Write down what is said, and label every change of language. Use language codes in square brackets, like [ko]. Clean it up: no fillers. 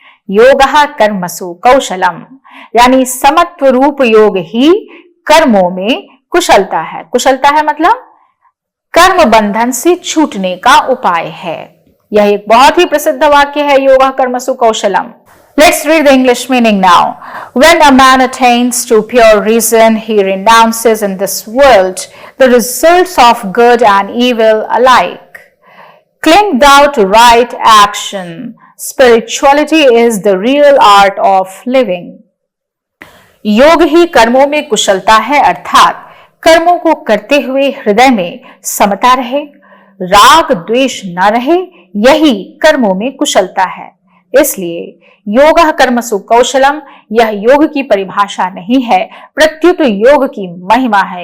[sa] योगः कर्मसु कौशलम, [hi] यानी समत्व रूप योग ही कर्मों में कुशलता है। कुशलता है मतलब कर्म बंधन से छूटने का उपाय है। यह एक बहुत ही प्रसिद्ध वाक्य है, [sa] योगः कर्मसु कौशलम। [en] Let's read the English meaning now. When a man attains to pure reason, he renounces in this world the results of good and evil alike. Cling thou to right action. Spirituality is the real art of living. [hi] योग ही कर्मों में कुशलता है, अर्थात कर्मों को करते हुए हृदय में समता रहे, राग द्वेष न रहे, यही कर्मों में कुशलता है। इसलिए [sa] योगः कर्मसु कौशलम [hi] यह योग की परिभाषा नहीं है, प्रत्युत योग की महिमा है।